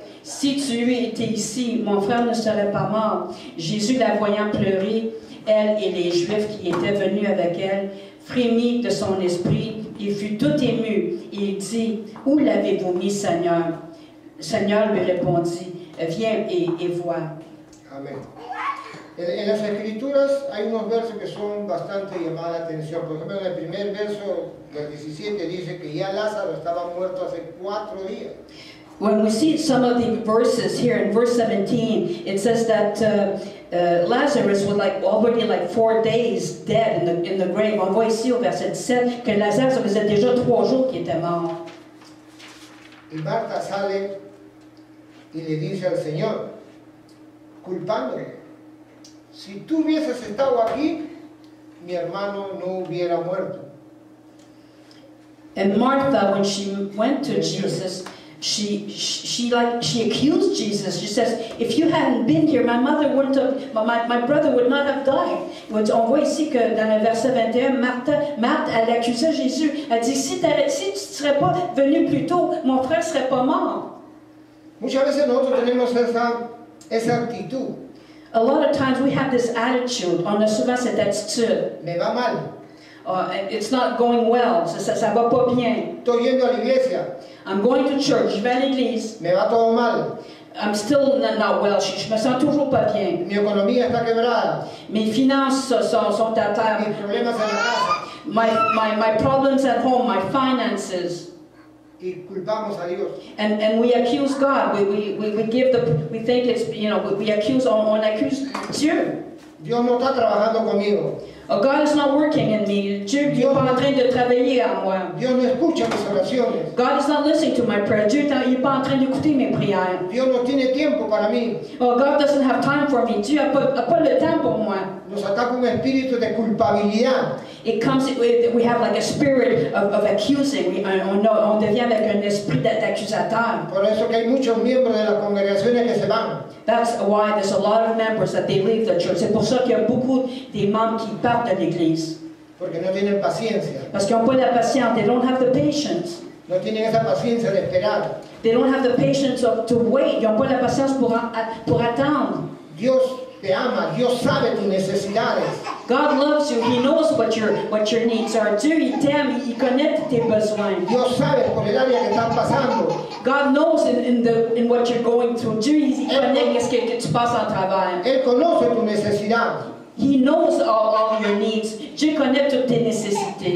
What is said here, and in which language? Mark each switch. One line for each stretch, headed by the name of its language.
French: si tu eus été ici, mon frère ne serait pas mort. » Jésus, la voyant pleurer, elle et les Juifs qui étaient venus avec elle, frémit de son esprit, il fut tout ému, et il dit, « Où l'avez-vous mis, Seigneur? » Le Seigneur lui répondit, « Viens et vois. »
Spanish: Amén. En las Escrituras hay unos versos que son bastante llamados la atención. Por ejemplo, en el primer verso del 17 dice que ya Lázaro estaba muerto hace 4 días.
English: When we see some of the verses here in verse 17, it says that Lazarus was already 4 days dead in the grave.
French: On voit ici au verset 17 que Lazare, ça faisait déjà 3 jours qu'il était mort.
Spanish: Y Marta sale y le dice al Señor, culpándole, si tú hubieses estado aquí, mi hermano no hubiera muerto.
English: And Martha, when she went to Jesus, she accused Jesus. She says, if you hadn't been here, my mother wouldn't have, my brother would not have died.
French: On voit ici que dans le verset 21, Marthe, elle accusait Jésus. Elle dit, si tu ne serais pas venu plus tôt, mon frère ne serait pas mort.
Spanish: Muchas veces nosotros tenemos esa actitud.
English: A lot of times we have this attitude.
French: On a souvent cette attitude.
Spanish: Me va mal.
English: It's not going well.
French: Ça va pas bien.
Spanish: Estoy yendo a la iglesia.
English: I'm going to church.
French: Je vais à l'église.
Spanish: Me va todo mal.
English: I'm still not well.
French: Je me sens toujours pas bien.
Spanish: Mi economía está quebrada.
French: Mes finances sont à terre.
Spanish: Mis problemas en la casa.
English: My problems at home, my finances.
Spanish: Y culpamos a Dios.
English: And we accuse God. We think it's, we accuse,
French: on accuse Dieu.
Spanish: Dios no está trabajando conmigo.
English: Oh, God is not working in me.
French: Dieu n'est pas en train de travailler en moi.
Spanish: Dios no escucha mis oraciones.
English: God is not listening to my prayer.
French: Dieu n'est pas en train d'écouter mes prières.
Spanish: Dios no tiene tiempo para mí.
English: Oh, God doesn't have time for me.
French: Dieu n'a pas le temps pour moi.
Spanish: Nos ataca un espíritu de culpabilidad.
English: It comes we have like a spirit of accusing.
French: On devient avec un esprit d'accusateur.
Spanish: Por eso que hay muchos miembros de las congregaciones que se van.
English: That's why there's a lot of members that they leave the church.
French: C'est pour ça qu'il y a beaucoup des membres qui partent de l'église.
Spanish: Porque no tienen paciencia.
French: Parce qu'ils n'ont pas la patience.
English: They don't have the patience.
Spanish: No tienen esa paciencia de esperar.
English: They don't have the patience to wait.
French: Ils n'ont pas la patience pour attendre.
Spanish: Dios te ama. Dios sabe tus necesidades.
English: God loves you. He knows what your needs are.
French: Dieu, il t'aime. Il connaît tes besoins.
Spanish: Dios sabe por el área que estás pasando.
English: God knows in what you're going through.
French: Dieu, il connaît ce que tu passes en travers.
Spanish: Él conoce tu necesidad.
English: He knows all your needs.
French: Dieu connaît toutes tes nécessités.